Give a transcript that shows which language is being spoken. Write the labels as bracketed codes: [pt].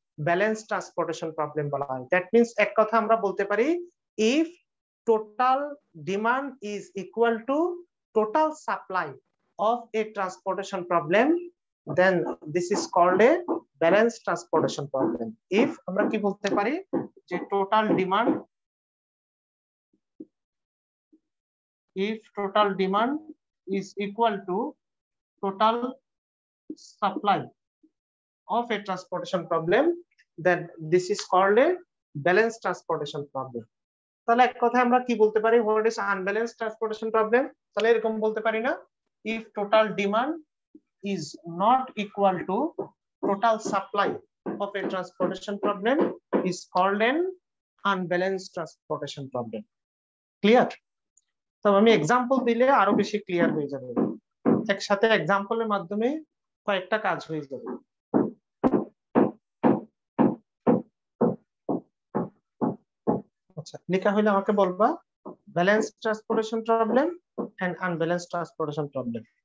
[en] balance transportation problem [bn] বলা হয়। [en] that means [bn] এক কথা আমরা বলতে পারি, [en] If total demand is equal to total supply of a transportation problem, then this is called a balance transportation problem. If [bn] আমরা কি বলতে পারি যে [en] Total demand, if total demand is equal to total supply of a transportation problem, then this is called a balanced transportation problem. [bn] তাহলে এক কথায় আমরা কি বলতে পারি, [en] what is unbalanced transportation problem? [bn] তাহলে এরকম বলতে পারি না, [en] if total demand is not equal to total supply of a transportation problem is called an unbalanced transportation problem. Clear? [bn] তো আমি এক্সাম্পল দিলে আরো বেশি ক্লিয়ার হয়ে যাবে। একসাথে এক্সাম্পলের মাধ্যমে কয়েকটা কাজ হয়ে যাবে। আচ্ছা, লেখা হলে আমাকে বলবা balance transportation problem and unbalance transportation problem.